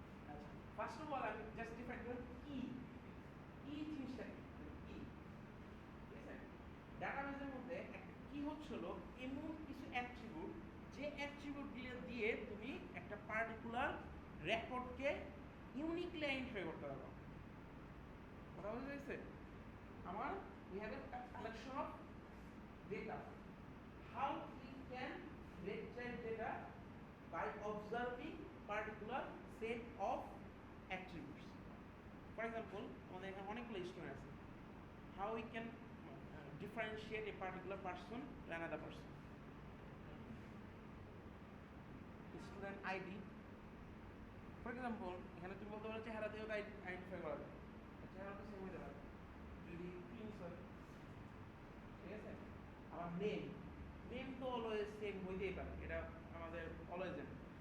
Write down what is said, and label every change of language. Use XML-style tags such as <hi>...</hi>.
<bn>আচ্ছা, first of all আমি just define করি কি জিনিসটা কি, ঠিক আছে? ডাটাবেসের মধ্যে একটা কি হচ্ছিল এমন কিছু অ্যাট্রিবিউট, যে অ্যাট্রিবিউট দিয়ে তুমি একটা পার্টিকুলার রেকর্ডকে ইউনিকলি আইডেন্টিফাই করতে পারো। কথা বুঝতে পেরেছে?</bn> <en>আমার we have a collection of data. How we can retrieve data by observing particular set of attributes. For example,</en> <bn>আমাদের এখানে অনেকগুলো স্টুডেন্ট আছে।</bn> <en>How we can differentiate a particular person to another person. Student ID. For example,</en> <bn>এখানে তুমি বলতে পারো চেহারা দিয়েও আইডেন্টিফাই করা যায়, চেহারা তো সেম হতে পারে যদি প্রিন্স হয়, ঠিক আছে? আবার নেম তো অলওয়েজ সেম হইতেই পারে, এটা আমাদের অলওয়েজ জানি।</bn>